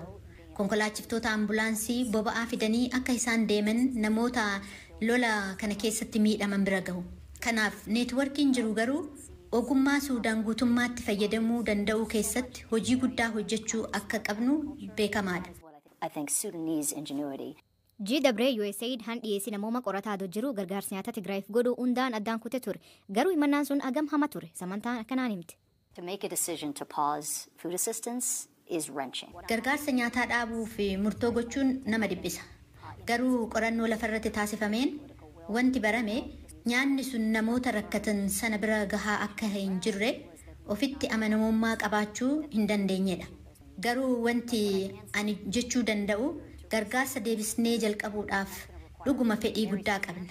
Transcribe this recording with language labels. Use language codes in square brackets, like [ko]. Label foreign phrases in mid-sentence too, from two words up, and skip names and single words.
[om] Konkolaachiftoota ambulaansii boba'aa fidanii akka isaan deeman namoota lola kana keessatti miidhaman bira ga'u. Kanaaf neetworkiin jiru garuu ogummaa Suudaan guutummaatti fayyadamuu danda'uu keessatti hojii guddaa hojjechuu akka qabnu beekamaadha. [en] I think Sudanese ingenuity. [om] GW USAID han dhiyeessii namooma qorataa jiru gargaarsa nyaata Tigraayiif godhuu hundaan addaan kute ture. Garuu himannaan sun agam hama ture. Samantaan akkanaan himte. [en] To make a decision to pause food assistance is wrenching. [om] Gargaarsa nyaataa dhaabuu fi murtoo gochuun nama dhibbisa. Garuu qorannoo lafarratti taasifameen wanti barame nyaanni sun namoota rakkatan sana bira gahaa akka hin jirre ofitti amanamummaa qabaachuu hin dandeenyedha. Garuu wanti ani jechuu danda'u gargaarsa deebisnee jalqabuudhaaf dhuguma fedhii guddaa qabna.